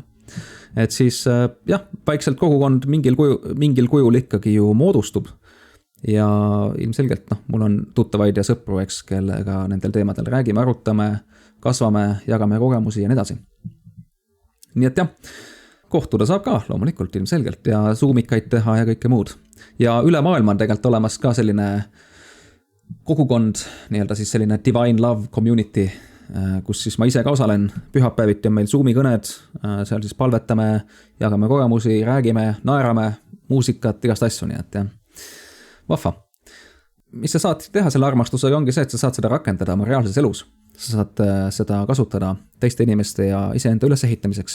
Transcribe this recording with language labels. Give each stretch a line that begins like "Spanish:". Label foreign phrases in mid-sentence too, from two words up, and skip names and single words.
Estonian: Et siis jah, vaikselt kogukond mingil kujul ikkagi ju moodustub ja ilmselgelt mul on tuttavaid ja sõpru, eks, kellega nendel teemadel räägime, arutame, kasvame, jagame kogemusi ja nii edasi. Nii et jah, kohtuda saab ka loomulikult ilmselgelt ja Zoomikaid teha ja kõike muud. Ja üle maailma on tegelikult olemas ka selline kogukond, nii-öelda siis selline
English: divine love community,
Estonian: kus siis ma ise ka osalen, pühapäeviti on meil Zoomi kõned, seal siis palvetame, jagame kogemusi, räägime, naerame, muusikat, igast asju, nii et jah, vahva. Mis sa saad teha selle armastusega ongi see, et sa saad seda rakendada oma reaalses elus. Sa saad seda kasutada teiste inimeste ja iseenda ülesehitamiseks.